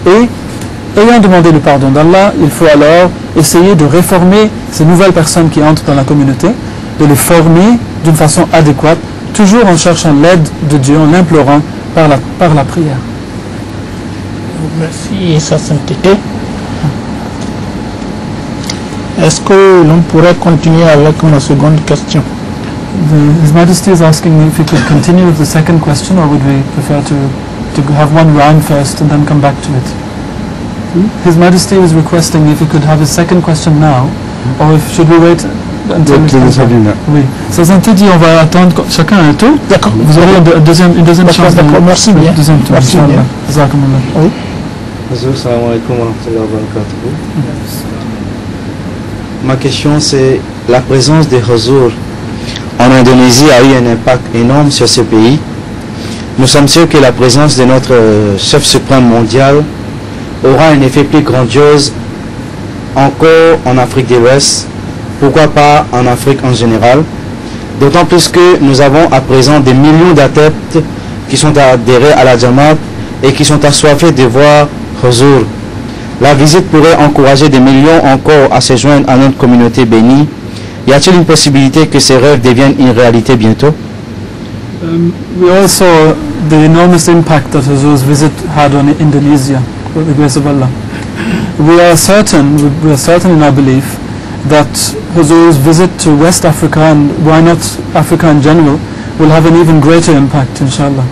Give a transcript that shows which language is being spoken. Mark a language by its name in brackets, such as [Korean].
[French] Et ayant demandé le pardon d'Allah, il faut alors essayer de réformer ces nouvelles personnes qui entrent dans la communauté, de les former d'une façon adéquate, toujours en cherchant l'aide de Dieu, en l'implorant par la prière. Merci, Sa Sainteté. Est-ce que l'on pourrait continuer avec ma seconde question? [English] His Majesty is asking me if we could continue with the second question, or would we prefer to have one round first and then come back to it? His Majesty is requesting if we could have a second question now, or if should we wait until Oui. [French] Sa Sainteté dit on va attendre chacun un tour. D'accord. Vous aurez une deuxième chance. D'accord. Merci bien. Deuxième tour. Merci bien. Oui. [Arabic] Assalamu alaikum wa rahmatullahi wa barakatuh. [French] Ma question c'est la présence des Huzur en Indonésie a eu un impact énorme sur ce pays. Nous sommes sûrs que la présence de notre chef suprême mondial aura un effet plus grandiose encore en Afrique de l'Ouest, pourquoi pas en Afrique en général, d'autant plus que nous avons à présent des millions d'adeptes qui sont adhérés à la Jamaat et qui sont assoiffés de voir Huzur. La visite pourrait encourager des millions encore à se joindre à notre communauté bénie. Y a-t-il une possibilité que ces rêves deviennent une réalité bientôt? [English] We all saw the enormous impact that Huzur's visit had on Indonesia, with the grace of Allah. We are certain in our belief that Huzur's visit to West Africa, and why not Africa in general, will have an even greater impact, inshallah.